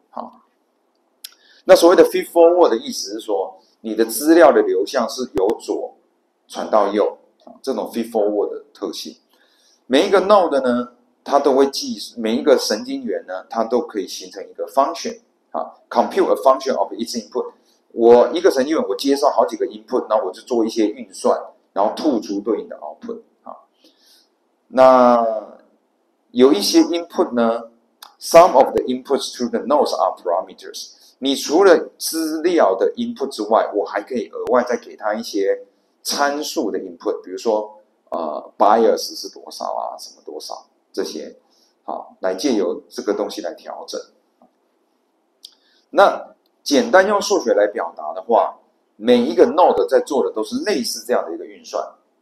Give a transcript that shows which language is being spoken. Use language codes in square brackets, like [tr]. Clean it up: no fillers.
[zh] 好，那所谓的 feed forward 的意思是说，你的资料的流向是由左传到右，这种 feed forward 的特性。每一个 node 呢，它都会每一个神经元呢，它都可以形成一个 function [en] compute a function of its input。 [zh] 我一个神经元，我接受好几个 input， 然后我就做一些运算，然后吐出对应的 output。那有一些 [en] input 呢 ，some of the inputs to the nodes are parameters。 [zh] 你除了资料的 input 之外，我还可以额外再给它一些参数的 input， 比如说bias 是多少什么多少这些，好，来借由这个东西来调整。那简单用数学来表达的话，每一个 node 在做的都是类似这样的一个运算。